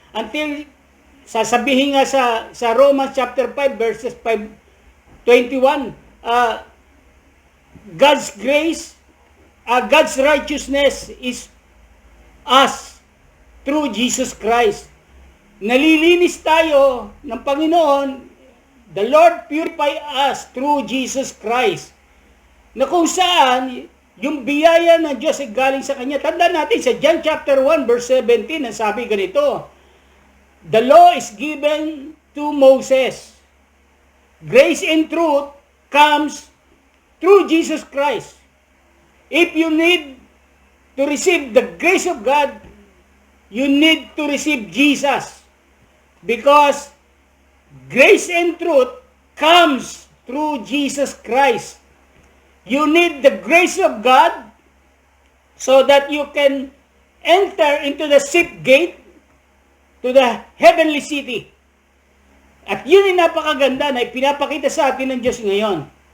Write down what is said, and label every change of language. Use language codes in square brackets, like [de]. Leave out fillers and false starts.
[en] Until [tl] sasabihin nga sa [en] Romans chapter 5 verses 5:21, God's grace, God's righteousness is us through Jesus Christ. [tl] Nalilinis tayo ng Panginoon. [en] The Lord purify us through Jesus Christ. [tl] Na kung saan yung biyaya ng Diyos ay galing sa Kanya. Tandaan natin sa John chapter 1 verse 17, ang sabi ganito, [en] the law is given to Moses. Grace and truth comes through Jesus Christ. If you need to receive the grace of God, you need to receive Jesus. Because grace and truth comes through Jesus Christ. You need the grace of God so that you can enter into the sheep gate to the heavenly city. [tl] At yun ay napakaganda na ipinapakita sa atin ng Diyos ngayon.